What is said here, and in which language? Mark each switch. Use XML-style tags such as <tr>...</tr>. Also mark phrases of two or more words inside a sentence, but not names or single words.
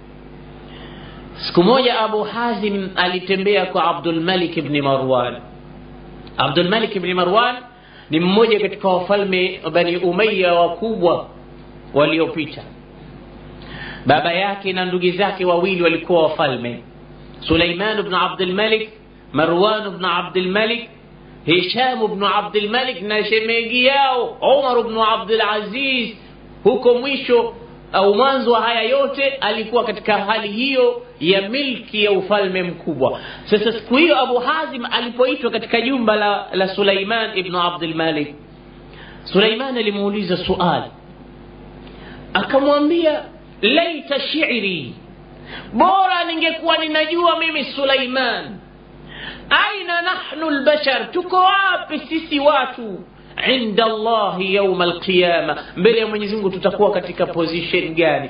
<sw>Siku moja Abu Hazim alitembea kwa Abdul Malik ibn Marwan. Abdul Malik ibn Marwan ni mmoja katika wafalme Bani Umayya wakubwa waliopita. Baba yake na ndugu zake wawili walikuwa wafalme, Sulaiman ibn Abdul Malik, Marwan ibn Abdul Malik, Hisham ibn Abdul Malik na shemegi yao Umar ibn Abdul Aziz. Huko mwisho au mwanzo wa haya yote alikuwa katika hali hiyo ya milki ya ufalme mkubwa. Sasa siku hiyo Abu Hazim alipoitwa katika jumba la Sulaiman ibn Abdul Malik, Sulaiman alimuuliza swali, akamwambia,</sw> <ar>ليت شعري,</ar> <sw>bora ningekuwa ninajua mimi Sulaiman,</sw> <ar>أين نحن البشر,</ar> <sw>tuko wapi sisi watu</sw> <ar>عند الله يوم القيامة,</ar> <sw>mbele ya Mwenyezi Mungu tutakuwa katika position gani?</sw>